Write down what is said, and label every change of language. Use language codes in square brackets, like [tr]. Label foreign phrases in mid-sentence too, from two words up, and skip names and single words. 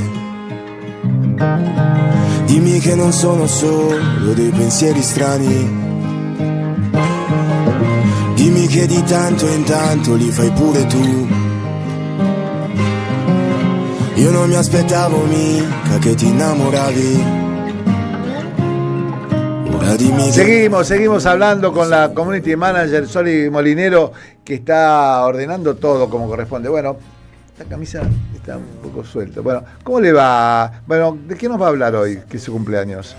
[it] Dimmi che non sono solo dei pensieri strani. Dimmi che di tanto in tanto li fai pure tu. Io non mi aspettavo mica che ti innamoravi. [es] Seguimos hablando con la [en] community manager [es] Soli Molinero, que está ordenando todo como corresponde. Bueno, esta camisa está un poco suelta. Bueno, ¿cómo le va? Bueno, ¿de qué nos va a hablar hoy, que es su cumpleaños?